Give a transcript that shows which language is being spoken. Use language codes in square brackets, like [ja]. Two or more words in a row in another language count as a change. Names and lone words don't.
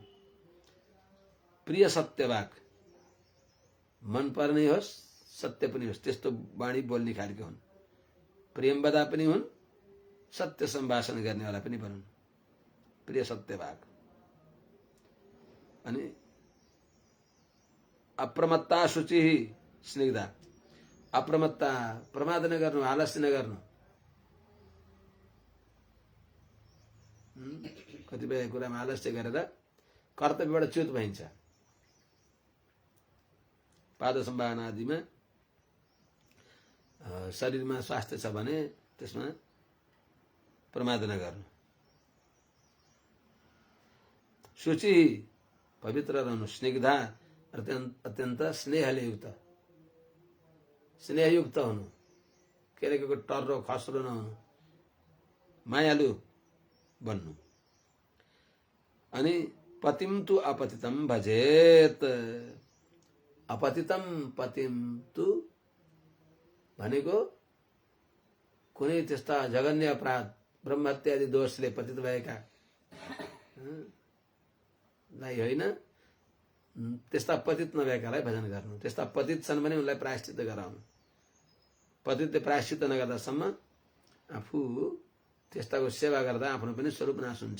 [sa] प्रिय सत्यवाक, [ne] मन पर्ने होस् सत्य पनि होस् त्यस्तो वाणी बोल्ने खालको हुन्, प्रेमवदा पनि हुन्, सत्य सम्भाषण गर्नेवाला पनि बनुन्, [sa] प्रिय सत्यवाक। [ne] अनि [sa] अप्रमत्ता शुचि स्निग्धा, [ne] अप्रमत्ता, प्रमाद नगर्नु, आलस्य नगर्नु। कतिपय कुरामा आलस्य गरेर कर्तव्यबाट च्युत भइन्छ। पाद सम्भावना आदिमा शरीरमा स्वास्थ्य छ भने त्यसमा प्रमाद नगर्नु। शुचि, पवित्र रहनु। स्निग्धा, अत्यन्त स्नेहले युक्त, स्नेहयुक्त हुनु, केरेको टर्रो खस्रो नहुनु, मायालु बन्नु। [sa] अनि पतिम तु अपतितम भजेत। अपतितम पतिम तु [ne] भनेको कुनै त्यस्ता जघन्य अपराध, ब्रह्महत्या आदि दोषले पतित भएका लाई होइन, त्यस्ता पतित नभएकालाई भजन गर्नु। त्यस्ता पतित छन् भने उनलाई प्रायश्चित गराउनु। पतितले प्रायश्चित नगर्दासम्म आफू त्यस्ताको सेवा गर्दा आफ्नो पनि स्वरूप नाश हुन्छ।